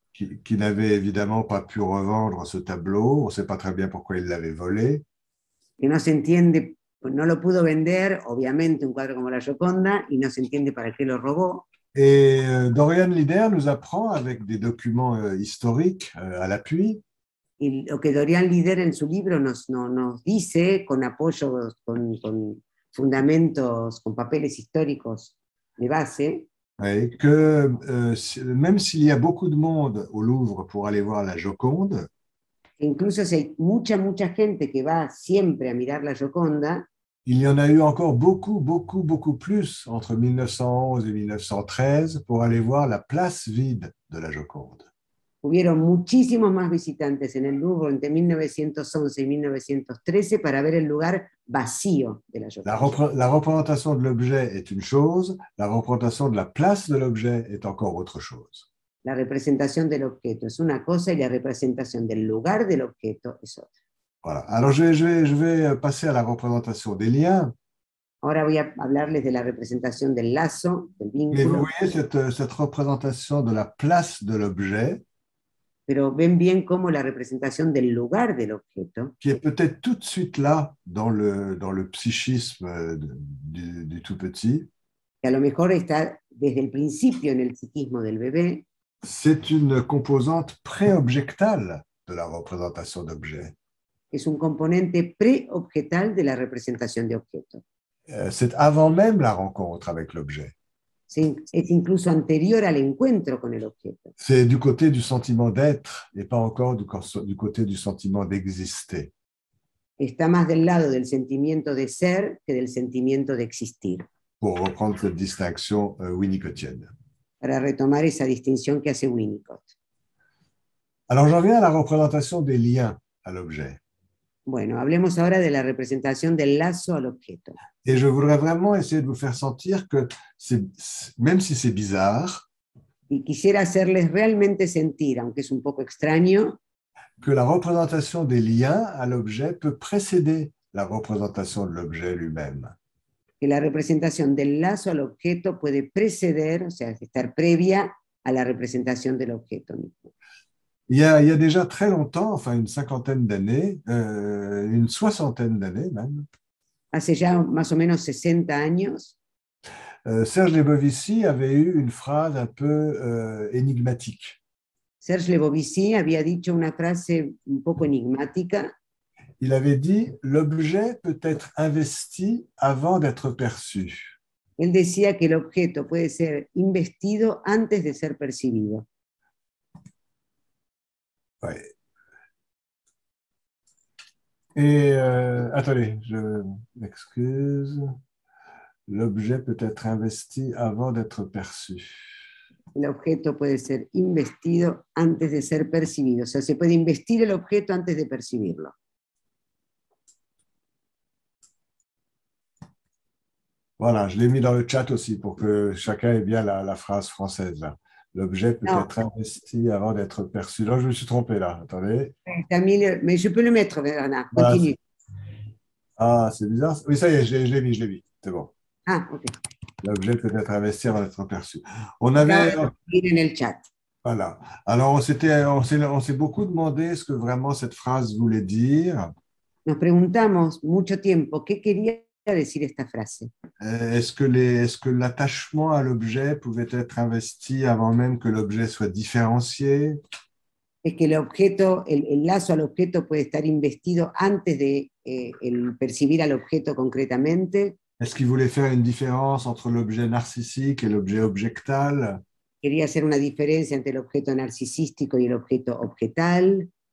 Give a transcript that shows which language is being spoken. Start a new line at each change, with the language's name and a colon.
French: Qui n'avait évidemment pas pu revendre ce tableau. On ne sait pas très bien pourquoi il l'avait volé.
Spanish: Que no se entiende, no lo pudo vender, obviamente, un cuadro como la Gioconda, y no se entiende para qué lo robó.
French: Et Dorian Lider nous apprend, avec des documents historiques à l'appui,
Spanish: Y lo que Dorian Lider en su libro nos dice, con apoyo, con fundamentos, con papeles históricos de base,
French: que même s'il y a beaucoup de monde au Louvre pour aller voir la Joconde,
Spanish: incluso si hay mucha gente que va siempre a mirar la Gioconda,
French: il y en a eu encore beaucoup plus entre 1911 et 1913 pour aller voir la place vide de la Joconde.
Spanish: Hubieron muchísimos más visitantes en el Louvre entre 1911 y 1913 para ver el lugar vacío de la Gioconda.
French: La représentation de l'objet est une chose, la représentation de la place de l'objet est encore autre chose.
Spanish: La representación del objeto es una cosa y la representación del lugar del objeto es otra.
French: Voilà. Alors, je vais passer à la représentation des liens.
Spanish: Ahora voy a hablarles de la representación del lazo, del vínculo.
French: Et vous voyez cette représentation de la place de l'objet,
Spanish: pero ven bien cómo la representación del lugar del objeto,
French: qui est peut-être tout de suite là dans le psychisme du tout petit,
Spanish: que a lo mejor está desde el principio en el psiquismo del bebé,
French: c'est une composante préobjectale de la représentation d'objet.
Spanish: Es un componente preobjetal de la representación de objeto.
French: C'est avant même la rencontre avec l'objet.
Spanish: Es incluso anterior al encuentro con el objeto.
French: C'est du côté du sentiment d'être et pas encore du côté du sentiment d'exister.
Spanish: Está más del lado del sentimiento de ser que del sentimiento de existir.
French: Pour reprendre cette distinction winnicottienne.
Spanish: Para retomar esa distinción que hace Winnicott.
French: Alors j'en viens à la représentation des liens à l'objet.
Spanish: Bueno, hablemos ahora de la representación del lazo al objeto.
French: Et je voudrais vraiment essayer de vous faire sentir que, même si c'est bizarre,
Spanish: y quisiera hacerles realmente sentir, aunque es un poco extraño,
French: que la représentation des liens à l'objet peut précéder la représentation de l'objet lui-même.
Spanish: Que la representación del lazo al objeto puede preceder, o sea, estar previa a la representación del objeto mismo.
French: Il y a déjà très longtemps, enfin une cinquantaine d'années, une soixantaine d'années même.
Spanish: Hace ya más o menos 60 años.
French: Serge Lebovici avait eu une phrase un peu énigmatique.
Spanish: Serge Lebovici había dicho una frase un poco enigmática.
French: Il avait dit « L'objet peut être investi avant d'être perçu ».
Spanish: Él decía que el objeto puede ser investido antes de ser percibido.
French: Ouais. Et attendez, je m'excuse. L'objet peut être investi avant d'être perçu.
Spanish: El objeto puede ser investido antes de ser percibido. O sea, se puede investir el objeto antes de percibirlo.
French: Voilà, je l'ai mis dans le chat aussi pour que chacun ait bien la phrase française là. L'objet peut être investi avant d'être perçu. Non, je me suis trompé là. Attendez. Mais je peux le mettre, Bernard. Continue. Ah, c'est bizarre. Oui, ça y est, je l'ai mis. C'est bon. Ah, ok. L'objet peut être investi avant d'être perçu. On avait.
Spanish: En el chat.
French: Voilà. Alors, on s'est beaucoup demandé ce que vraiment cette phrase voulait dire.
Spanish: Nos preguntamos mucho tiempo qué quería decir esta frase.
French: Est-ce que l'attachement à l'objet pouvait être investi avant même que l'objet soit différencié?
Spanish: Es que el lazo al objeto puede estar investido antes de el percibir al objeto concretamente.
French: Est-ce qu'il voulait faire une différence entre l'objet narcissique et l'objet objectal?
Spanish: Quería hacer una diferencia entre el objeto narcisístico y el objeto objetal.